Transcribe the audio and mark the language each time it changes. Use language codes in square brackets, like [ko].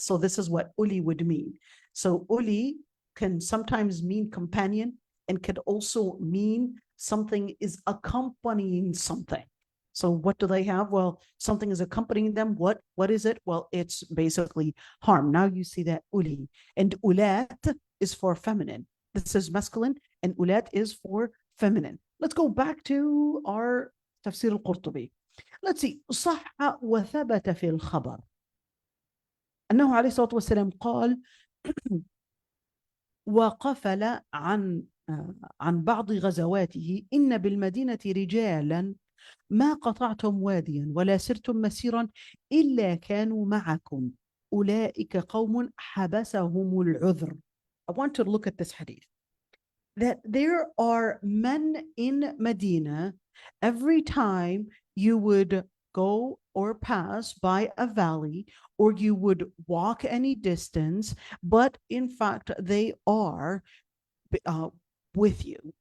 [en] So this is what uli would mean. So uli can sometimes mean companion and could also mean something is accompanying something. So what do they have? Well, something is accompanying them. What is it? Well, it's basically harm. Now you see that uli, and ulat is for feminine. This is masculine, and ulat is for feminine. Let's go back to our tafsir al-Qurtubi. Let's see. [ar] صح وثبت في الخبر أنه عليه الصلاة والسلام قال وقفل عن بعض غزواته إن بالمدينة رجالا ما قطعتم واديا ولا سرتم مسيرا إلا كانوا معكم أولئك قوم حبسهم العذر. [en] I want to look at this hadith. That there are men in Medina, every time you would go or pass by a valley, or you would walk any distance, but in fact, they are uh, with you.